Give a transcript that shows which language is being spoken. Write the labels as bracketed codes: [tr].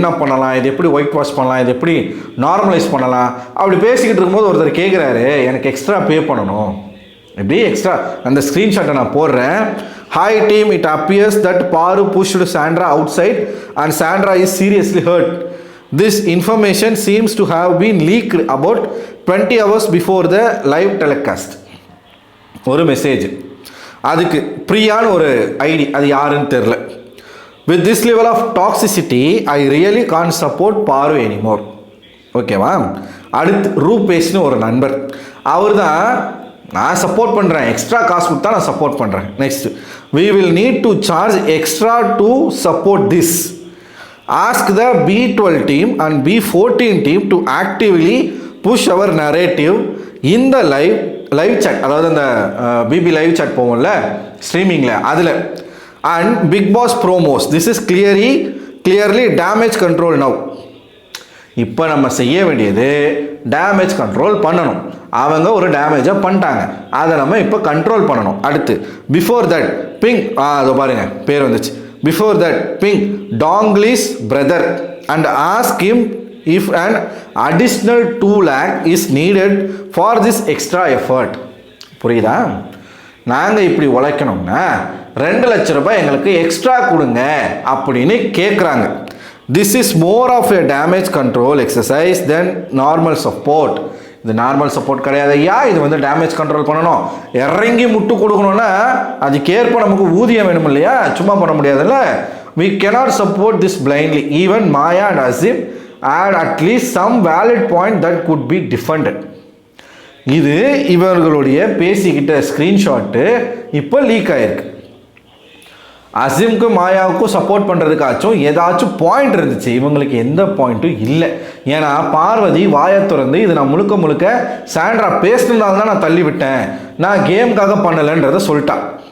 [ta] என்ன பண்ணலாம், இது எப்படி ஒயிட் வாஷ் பண்ணலாம், இது எப்படி நார்மலைஸ் பண்ணலாம், அப்படி பேசிக்கிட்டு இருக்கும்போது ஒருத்தர் கேட்குறாரு எனக்கு எக்ஸ்ட்ரா பே பண்ணணும். எப்படி எக்ஸ்ட்ரா அந்த ஸ்க்ரீன்ஷாட்டை நான் போடுறேன். [en] Hi team, it appears that Paru pushed Sandra outside and Sandra is seriously hurt. This information seems to have been leaked about 20 hours before the live telecast. [ta] ஒரு மெசேஜ், அதுக்கு பிரியான்னு ஒரு ID, அது யாருன்னு தெரில. [en] With this level of toxicity, I really can't support Paru anymore. [ta] ஓகேவா? அடுத்து ரூபேஷ்னு ஒரு நண்பர், அவர் தான் நான் சப்போர்ட் பண்ணுறேன், எக்ஸ்ட்ரா காசு கொடுத்தா நான் சப்போர்ட் பண்ணுறேன். [en] Next, we will need to charge extra to support this. Ask the B12 team and B14 team to actively push our narrative in the live chat, [ta] அதாவது அந்த பிபி லைவ் chat போவோம்ல ஸ்ட்ரீமிங்கில், அதில். [en] And Bigg Boss promos, this is clearly damage control now. [ta] இப்போ நம்ம செய்ய வேண்டியது damage control பண்ணணும். அவங்க ஒரு டேமேஜை பண்ணிட்டாங்க, அதை நம்ம இப்போ கண்ட்ரோல் பண்ணணும். அடுத்து [en] before that ping, [ta] அதோ பாருங்க பேர் வந்துச்சு. [en] Before that, ping Dongley's brother and ask him if an additional 2 lakh is needed for this extra effort. [ta] புரியுதா? நாங்கள் இப்படி உழைக்கணும்னா 2 லட்ச ரூபாய் எங்களுக்கு எக்ஸ்ட்ரா கொடுங்க அப்படின்னு கேட்குறாங்க. [en] This is more of a damage control exercise than normal support. [ta] இது நார்மல் சப்போர்ட் கிடையாது ஐயா, இது வந்து டேமேஜ் கண்ட்ரோல் பண்ணணும். இறங்கி முட்டு கொடுக்கணும்னா அதுக்கேற்ப நமக்கு ஊதியம் வேணும் இல்லையா, சும்மா பண்ண முடியாதுல்ல. [en] we cannot support this blindly. Even Maya and Azim had at least some valid point that could be defended. [ta] இது இவர்களுடைய பேசிக்கிட்ட ஸ்க்ரீன்ஷாட்டு இப்போ லீக் ஆயிருக்கு. அசிம்க்கும் மாயாவுக்கும் சப்போர்ட் பண்ணுறதுக்காச்சும் ஏதாச்சும் பாயிண்ட் இருந்துச்சு, இவங்களுக்கு எந்த பாயிண்ட்டும் இல்லை. ஏன்னா பார்வதி வாயை திறந்து இது நான் முழுக்க சாண்ட்ரா பேசினதால தான் நான் தள்ளி விட்டேன், நான் கேமுக்காக பண்ணலைன்றதை சொல்லிட்டான்.